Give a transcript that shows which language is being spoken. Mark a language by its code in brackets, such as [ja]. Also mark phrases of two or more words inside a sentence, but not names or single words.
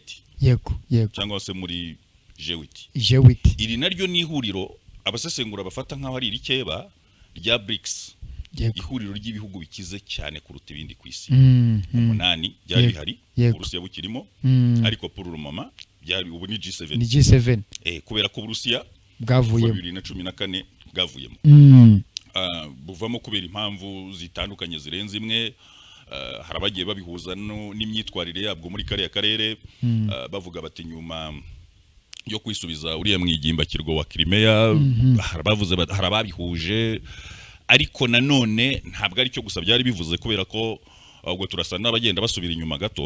[rw] Yego. Cyangwa se muri G8. Iri naryo ni ihuriro abasesengura bafata nk'aho ari irikeba rya Brics. Ihuriro ry'ibihugu bikize cyane kuruta ibindi ku isi. Umunani byari bihari, Uburusiya bukirimo, ariko [fr] pour le moment [rw] byari ubu ni G7. Kubera ko Uburusiya bwavuye 2014 bwavuyemo. Buvamo kubera impamvu zitandukanye zirenze imwe. Harabagiye babihuza n'imyitwarire yabwo muri kariya karere, bavuga bati nyuma yo kwisubiza uriya mwigimbakirwa wa Crimea, harababihuje, ariko nanone ntabwo ari cyo gusa byari bivuze, kubera ko ubwo turasa n'abagenda basubira inyuma gato.